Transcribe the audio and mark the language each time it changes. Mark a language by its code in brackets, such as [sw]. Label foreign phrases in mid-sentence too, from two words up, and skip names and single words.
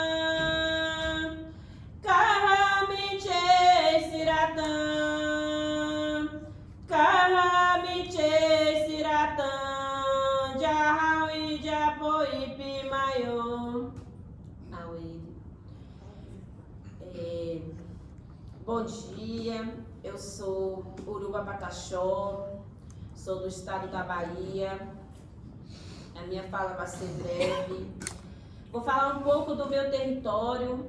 [pth] Kamiche Siratã Kamiche Siratã Jahawi Japoi Pimayo Aui. [pt] Bom dia, eu sou Uruba Pataxó, sou do estado da Bahia. A minha fala vai ser breve. Vou falar um pouco do meu território.